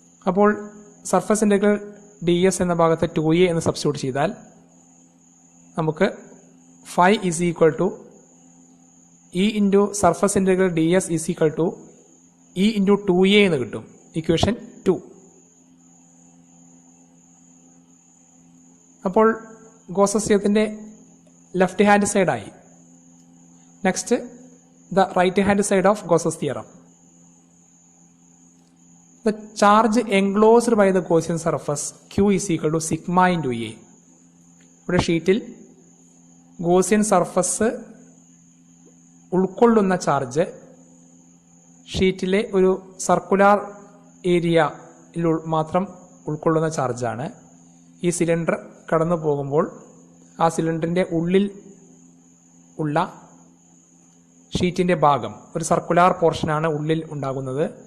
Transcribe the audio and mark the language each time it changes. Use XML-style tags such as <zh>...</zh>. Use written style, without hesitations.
<ml>അപ്പോൾ surface integral D S എന്ന ഭാഗത്ത് 2a എന്ന് സബ്സ്റ്റിറ്റ്യൂട്ട് ചെയ്താൽ നമുക്ക്</ml> <en>phi is equal to E into surface integral d s is equal to E into 2a</en> <ml>എന്ന് കിട്ടും, ഇക്വേഷൻ 2. അപ്പോൾ Gauss's തിയറത്തിന്റെ left hand സൈഡായി.</ml> <en>Next the right hand side of Gauss's theorem. The charge enclosed by the Gaussian surface Q is equal to sigma into A.</en> <ml>ഇവിടെ ഷീറ്റിൽ Gaussian surface ഉൾക്കൊള്ളുന്ന charge ഷീറ്റിലെ ഒരു circular ഏരിയയിൽ മാത്രം ഉൾക്കൊള്ളുന്ന ചാർജാണ്. ഈ സിലിണ്ടർ കടന്നു പോകുമ്പോൾ ആ സിലിണ്ടറിന്റെ ഉള്ളിൽ ഉള്ള ഷീറ്റിന്റെ ഭാഗം, ഒരു സർക്കുലാർ പോർഷനാണ് ഉള്ളിൽ ഉണ്ടാകുന്നത്.</ml>